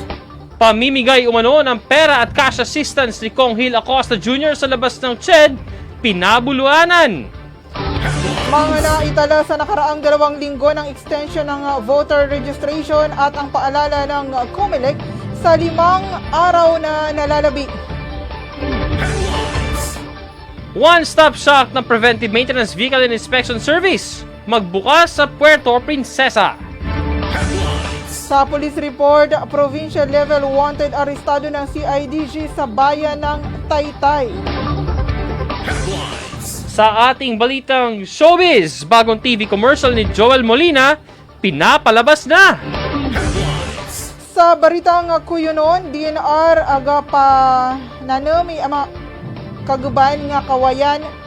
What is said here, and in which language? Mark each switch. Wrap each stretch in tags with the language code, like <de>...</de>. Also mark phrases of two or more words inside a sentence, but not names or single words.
<tl>Pamimigay umano ng pera at</tl> <en>cash assistance</en> <tl>ni Kong Hill Acosta Jr. sa labas ng CHED, pinabuluanan. Mga naitala sa nakaraang 2 linggo ng extension ng voter registration at ang paalala ng COMELEC sa 5 araw na nalalabi.</tl> <en>One-stop shop</en> <tl>ng Preventive Maintenance Vehicle and Inspection Service, magbukas sa Puerto Princesa. Sa police report,</tl> <en>provincial level wanted</en> <tl>arestado ng CIDG sa bayan ng Taytay. Sa ating balitang showbiz, bagong</tl> <en>TV commercial</en> <tl>ni Joel Molina, pinapalabas na.</tl> <cyo>Sa baritang kuyunon, DNR aga pa nanami ama kaguban nga kawayan.</cyo>